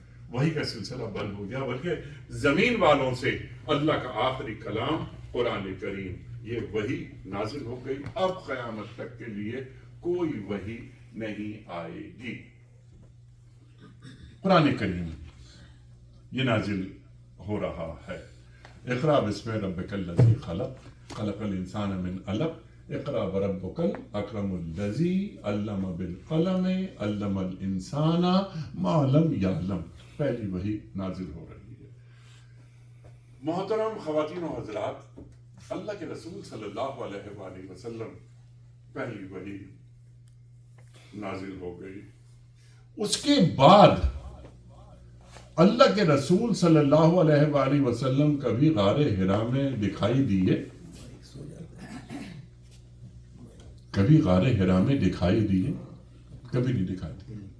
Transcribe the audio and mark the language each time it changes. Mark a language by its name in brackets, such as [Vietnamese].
[Urdu] وہی کا سلسلہ بند ہو گیا، بلکہ زمین والوں سے اللہ کا آخری کلام قرآن کریم یہ وہی نازل ہو گئی. اب قیامت تک کے لیے کوئی وہی نہیں آئے گی. قرآن کریم یہ نازل ہو رہا ہے. [Arabic] اقرأ بسم ربک الذی خلق خلق الانسان من علق اقرأ وربک الاکرم الذی علم بالقلم علم الانسان ما لم یعلم. [Urdu] پہلی وہی نازل ہو رہی ہے. محترم خواتین و حضرات، اللہ کے رسول صلی اللہ علیہ وآلہ وسلم پہلی وحی نازل ہو گئی. اس کے بعد اللہ کے رسول صلی اللہ علیہ وآلہ وسلم کبھی غار حرا میں دکھائی دیے؟ کبھی غار حرا میں دکھائی دیے؟ کبھی نہیں دکھائی دیے.